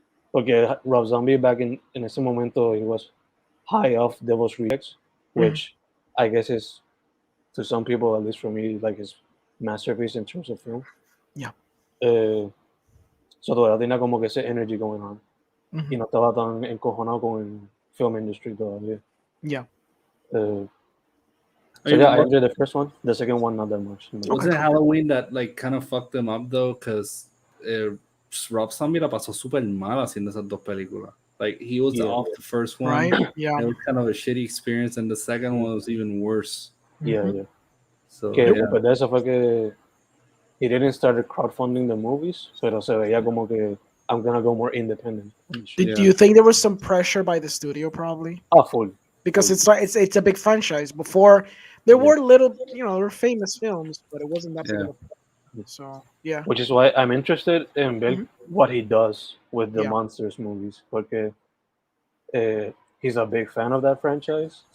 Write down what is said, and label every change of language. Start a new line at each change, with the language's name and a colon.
Spanish: Porque
English: Rob Zombie back in
Spanish: ese momento,
English: he was high off Devil's Rejects, which I guess is, to some people, at least for me, like his masterpiece in terms of film. Yeah.
Spanish: So todavía tenía como que ese
English: energy going on.
Spanish: Y no estaba tan encojonado con el
English: film industry
Spanish: todavía. Yeah.
English: So I enjoyed the first one. The second one, not that much. Was it Halloween that like kind of fucked them up though?
Spanish: Because Rob Zombie la pasó super mal haciendo esas dos películas.
English: Like he was off the first one, right? Yeah. It was kind of a shitty experience, and the second one was even worse. Yeah. So
Spanish: Pues de eso fue que
English: he didn't start crowdfunding the movies,
Spanish: pero se veía como que
English: I'm gonna go more independent. Do you think there was some pressure by the studio, probably? Full. Because it's a big franchise. Before there were little, there were famous films, but it wasn't that big of a. So yeah. Which is why I'm interested in what he does with the Monsters movies,
Spanish: porque
English: he's a big fan of that franchise.